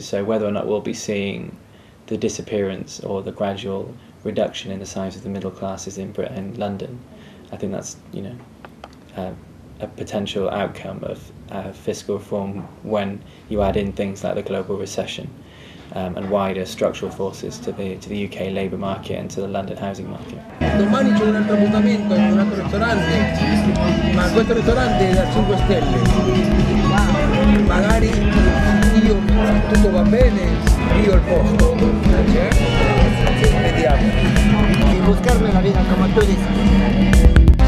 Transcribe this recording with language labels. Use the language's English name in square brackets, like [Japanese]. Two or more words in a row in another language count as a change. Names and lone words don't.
[English] So whether or not we'll be seeing the disappearance or the gradual reduction in the size of the middle classes in Britain and London, I think that's a potential outcome of fiscal reform when you add in things like the global recession. And wider structural forces to the UK labour market and to the London housing market. [Italian] Domani c'è un altro appuntamento in un altro ristorante, ma questo ristorante è da 5 stelle. Magari io, tutto va bene, io il posto, vediamo. [Spanish] Y buscarme la vida como tú dices.